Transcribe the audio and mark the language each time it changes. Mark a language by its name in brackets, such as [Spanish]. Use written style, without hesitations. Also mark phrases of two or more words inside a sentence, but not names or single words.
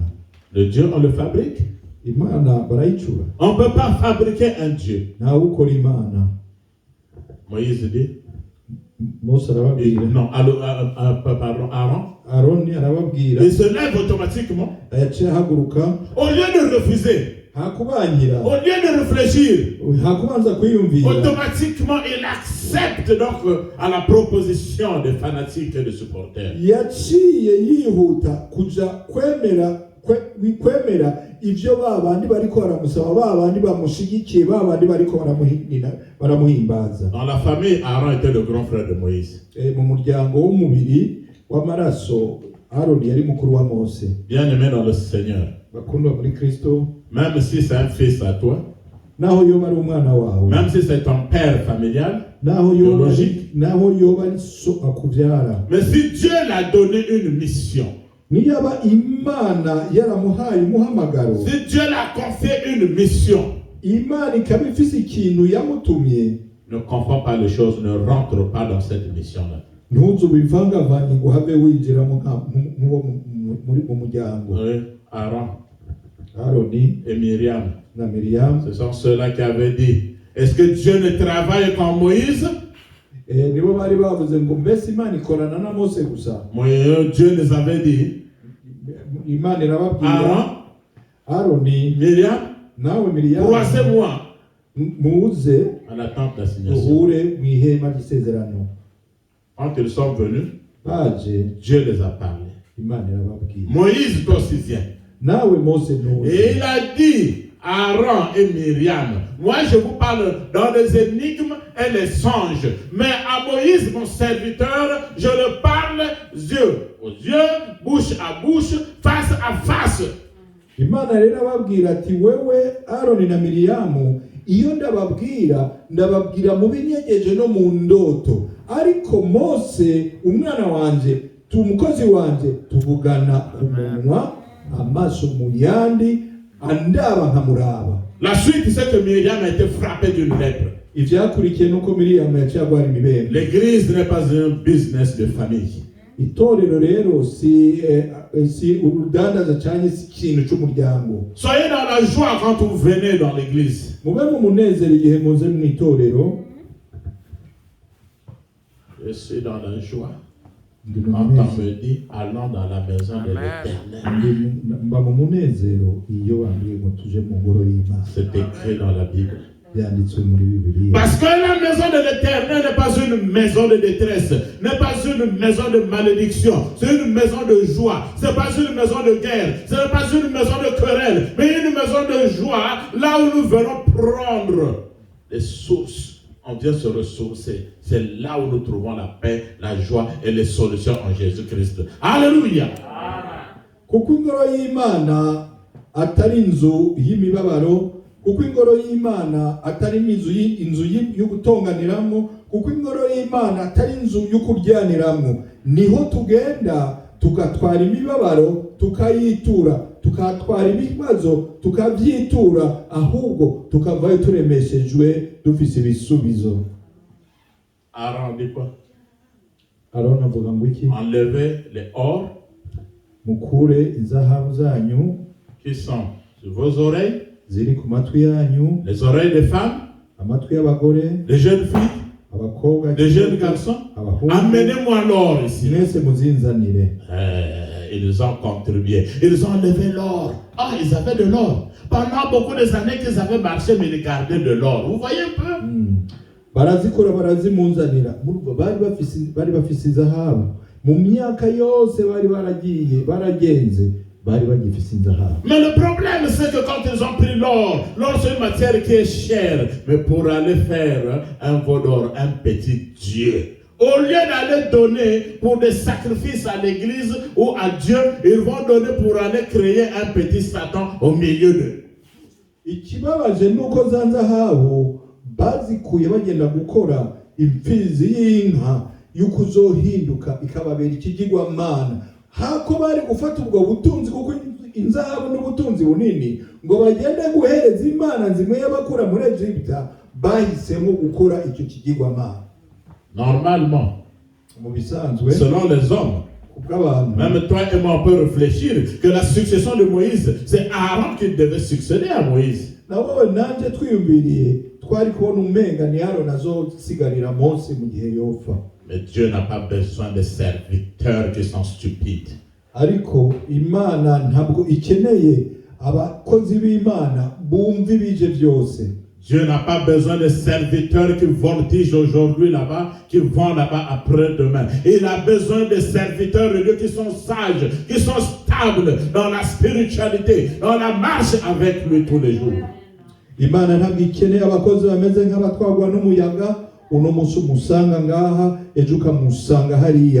[French] Le Dieu, on le fabrique. [Rundi] Imana barayicura. [French] On ne peut pas fabriquer un Dieu. [Rundi] Ntawe ukora Imana. [French] Moïse dit. [Rundi] Mose arababwira. [French] Non, pardon, Aaron. [Rundi] Aroni arababwira. [French] Il se lève automatiquement. [Rundi] Yaciye ahaguruka. [French] Au lieu de refuser. [Rundi] Hakubangira. [French] Au lieu de réfléchir. [Rundi] Hakubanza kwiyumvira. [French] Automatiquement, il accepte donc à la proposition des fanatiques et des supporters. [Rundi] Yaciye yihuta kuja kwemera ivyo babandi bariko baramusaba, babandi bamushigikiye, babandi bariko baramuhimbaza. [French] Dans la famille, Aaron était le grand frère de Moïse. [Rundi] Mu muryango w'umubiri w'amaraso, Aroni yari mukuru wa Mose. [French] Bien-aimé dans le Seigneur. [Rundi] Bakundwa muri Kristo. [French] Même si c'est un fils à toi. [Rundi] Naho yoba ari umwana wawe. [French] Même si c'est ton père familial. [Rundi] Naho yoba ari so akuvyara. [French] Mais si Dieu l'a donné une mission. [Rundi] Niyaba Imana yaramuhaye umuhamagaro. [French] Si Dieu l'a confié une mission. [Rundi] Imana ikaba ifise ikintu yamutumye. [French] Ne confonds pas les choses, ne rentre pas dans cette mission-là. [Rundi] Ntuzubivangavanye ngo have winjira mu muryango. [French] Oui, Aaron. [Rundi] Aroni [French] et Myriam. [Rundi] Na Miriam. [French] Ce sont ceux-là qui avaient dit, est-ce que Dieu ne travaille comme Moïse? [Rundi] Nibo bari bavuze ngo mbese Imana ikorana na Mose gusa. [French] Dieu les avait dit. [Rundi] Imana irababwira. [French] Aaron. [Rundi] Aroni. [French] Myriam. [Rundi] Nawe Miriam. [French] Croisez-moi. [Rundi] Muze. [French] À la tente d'assignation. [Rundi] Uhure mu ihema ry'isezerano. [French] Quand ils sont venus, Dieu les a parlé. [Rundi] Imana [French] Moïse, toi aussi viens. [Rundi] Nawe Mose nuze. [French] Et il a dit Aaron et Myriam, moi je vous parle dans les énigmes et les songes, mais à Moïse mon serviteur, je le parle yeux aux yeux, bouche à bouche, face à face. [Rundi] Imana rero ababwira ati wewe Aroni na Miriyamu, iyo ndababwira mu binyegeje no mu ndoto, ariko Mose umwana wanje umukozi wanje tuvugana ku munwa, amaso mu yandi, andaba nkamuraba. [French] La suite c'est que Myriam a été frappée d'une lèpre. [Rundi] Ivyakurikiye nuko Miriyamu yaciye agwara imibembe. [French] L'église n'est pas un business de famille. [Rundi] Itorero rero si urudandaza cyane si ikintu cy'umuryango. [French] Soyez dans la joie quand vous venez dans l'église. [Rundi] Mube mu munezero igihe muze mu itorero. [French] Je suis dans la joie quand on me dit allons dans la maison de l'Éternel. [Rundi] Mba mu munezero iyo bambwiye ngo tuje mu ngoro y'Imana. [French] C'est écrit dans la Bible. Parce que la maison de l'Éternel n'est pas une maison de détresse, n'est pas une maison de malédiction, c'est une maison de joie, c'est pas une maison de guerre, ce n'est pas une maison de querelle, mais une maison de joie, là où nous venons prendre les sources. On vient se ressourcer. C'est là où nous trouvons la paix, la joie et les solutions en Jésus-Christ. Alléluia. [Rundi] Kuko ingoro y'Imana atari inzu y'imibabaro, kuko ingoro y'Imana atari inzu yo gutonganiramo, kuko ingoro y'Imana atari inzu yo kuryaniramo. Niho tugenda tugatwara imibabaro, tukayitura, tukatwara ibibazo, tukavyitura, ahubwo tukavayo turemeshejwe dufise ibisubizo. [French] Aaron dit quoi? [Rundi] Aaron avuga ngo iki? [French] Enlevez les or [Rundi] mukure izahabu zanyu [French] qui sont sur vos oreilles, [Rundi] ziri ku matwi yanyu, [French] les oreilles des femmes, [Rundi] amatwi y'abagore, [French] des jeunes filles, [Rundi] abakobwa, [French] des jeunes garçons. Amenez-moi l'or ici. [Rundi] Mwese muzinzanire. [French] Ils ont contribué. Ils ont enlevé l'or. Ah, ils avaient de l'or. Pendant beaucoup des années qu'ils avaient marché, mais ils gardaient de l'or. Vous voyez un peu? [Rundi] Barazikora barazimunzanira. Bari bafise izahabu. Mu myaka yose bari baragiye, baragenze. [French] Mais le problème, c'est que quand ils ont pris l'or, c'est une matière qui est chère. Mais pour aller faire un veau d'or, un petit Dieu, au lieu d'aller donner pour des sacrifices à l'église ou à Dieu, ils vont donner pour aller créer un petit Satan au milieu d'eux. [Rundi] ikibabaje nuko za nzahabu bazikuye bagenda gukora imfizi y'inka y'ukuzohinduka ikababera ikigirwamana. Hako bari gufata ubwo butunzi, kuko inzahabu n'ubutunzi bunini, ngo bagende guhereza imana zimwe y'abakura muri Egiputa, bahisemo gukora icyo kigirwamana. [French] Normalement, [Rundi] Mu bisanzwe, [French] selon les hommes, même toi et moi on peut réfléchir que la succession de Moïse, c'est Aaron qui devait succéder à Moïse. [Rundi] nawe nanje twiyumviriye twari kubona umenga ni Aroni azosigarira Mose mu gihe yopfa. [French] Mais Dieu n'a pas besoin de serviteurs qui sont stupides. [Rundi] Ariko Imana ntabwo ikeneye abakozi b'Imana bumva ibije byose. [French] Dieu n'a pas besoin de serviteurs qui voltigent aujourd'hui là-bas, qui vont là-bas après-demain. Il a besoin de serviteurs de Dieu qui sont sages, qui sont stables dans la spiritualité, dans la marche avec lui tous les jours. [Rundi] Imana ntabwo ikeneye abakozi bameze nk'abatwagwa n'umuyaga, uno munsi umusanga ngaha ejo ukamusanga hariya.